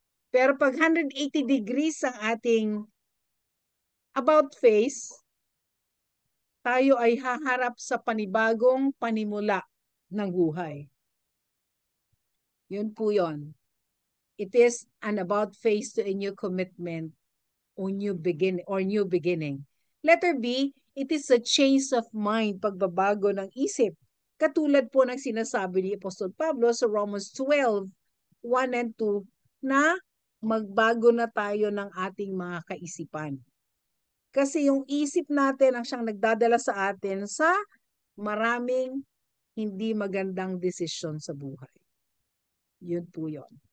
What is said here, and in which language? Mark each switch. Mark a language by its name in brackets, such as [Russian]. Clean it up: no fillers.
[Filipino] Pero pag 180 degrees ang ating about face, tayo ay haharap sa panibagong panimula ng buhay. Yun po yun. [English] It is an about face to a new commitment or new beginning. Letter B, it is a change of mind, [Filipino] pagbabago ng isip. Katulad po ng sinasabi ni Apostol Pablo sa Romans 12, 1 and 2, na magbago na tayo ng ating mga kaisipan. Kasi yung isip natin ang siyang nagdadala sa atin sa maraming hindi magandang desisyon sa buhay. Yun po yun.